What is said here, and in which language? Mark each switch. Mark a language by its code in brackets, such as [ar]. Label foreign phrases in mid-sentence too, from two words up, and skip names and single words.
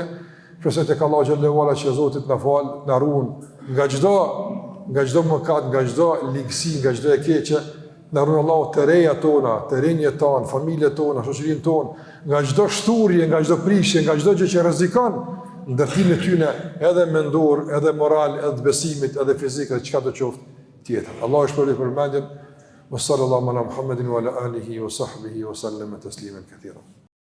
[sq] Shpresoj tek Allah [ar] جل وعلا [sq] që Zotit na falë, na ruan nga çdo mëkat, nga çdo ligësi, nga çdo e keqe. Na ruan Allahu të reja tona, të rinjët tonë, familjet tona, shoqërinë tonë, nga çdo shturje, nga çdo prishje, nga çdo gjë që rrezikon ndërtimin e tyre, edhe mendor, edhe moral, edhe besimit, edhe fizik, edhe çka do qoftë tjetër. Allah e shpërblet për mendjen. [ar] وصلى الله على محمد وعلى آله وصحبه وسلم تسليما كثيرا.